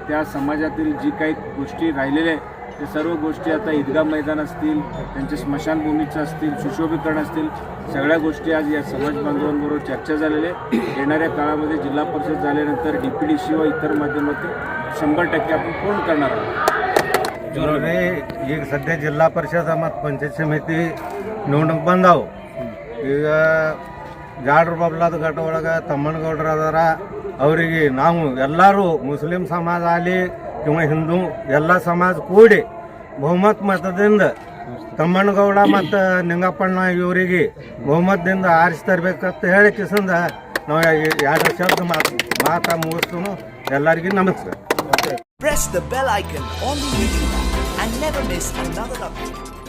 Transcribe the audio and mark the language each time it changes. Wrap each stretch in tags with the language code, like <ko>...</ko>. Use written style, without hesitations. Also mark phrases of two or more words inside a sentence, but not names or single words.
<mr>त्या समाजातील जी काही गोष्टी राहिलेल्या आहेत ते सर्व गोष्टी आता ईदगाह मैदान असतील, त्यांचे स्मशानभूमीचं असतील, सुशोभीकरण असतील, सगळ्या गोष्टी आज या समाज बांधवांबरोबर चर्चा झालेल्या आहे। येणाऱ्या काळामध्ये जिल्हा परिषद झाल्यानंतर DPDC व इतर माध्यमातून 100% आपण पूर्ण करणार आहोत।</mr> <kn>ಈಗ ಸದ್ಯ ಜಿಲ್ಲಾ ಪರಿಷತ್ ಮತ್ತು ಪಂಚಾಯತ್ ಸಮಿತಿ ನೋಡಕ್ಕೆ ಬಂದಾವು। ಈಗ ಜಾಡ್ರ ಬಬ್ಲಾದ ಘಟ್ಟ ಒಳಗೆ ತಮ್ಮನಗೌಡರು ಅದಾರ, ಅವರಿಗೆ ನಾವು ಎಲ್ಲರೂ ಮುಸ್ಲಿಂ ಸಮಾಜ ಆಗಲಿ किंवा ಹಿಂದೂ ಎಲ್ಲ ಸಮಾಜ ಕೂಡಿ ಬಹುಮತ ಮತದಿಂದ ತಮ್ಮನಗೌಡ ಮತ್ತು ನಿಂಗಪ್ಪಣ್ಣ ಇವರಿಗೆ ಬಹುಮತದಿಂದ ಆರಿಸಿ ತರಬೇಕಂತ ಹೇಳಿ ಕಿಸಂದ ನಾವು 2 ಶಬ್ದ ಮಾತಾ ಮುಗಿಸ್ತು। ಎಲ್ಲರಿಗೂ ನಮಸ್ಕಾರ।</kn> <en>Press the bell icon on the YouTube app and never miss another update.</en>